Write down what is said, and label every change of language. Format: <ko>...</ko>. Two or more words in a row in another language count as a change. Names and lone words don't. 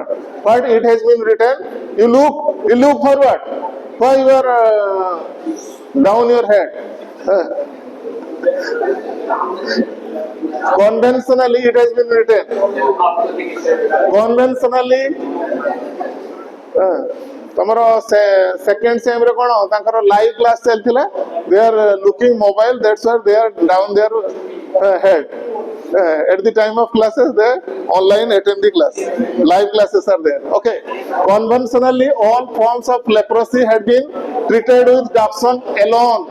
<en>But it has been written. You look forward. Why you are down your head? Conventionally, it has been written. Conventionally,</en> <spv>ତମରୋ</spv> <en>second sem</en> <spv>ରେ କୋନ ତାଁକର</spv> <en>live class</en> <spv>ଚଲଥିଲା,</spv> <en>they are looking mobile, that's why they are down their head. At the time of classes, they online attend the class. Live classes are there. Okay. Conventionally, all forms of leprosy had been treated with dapsone alone.</en>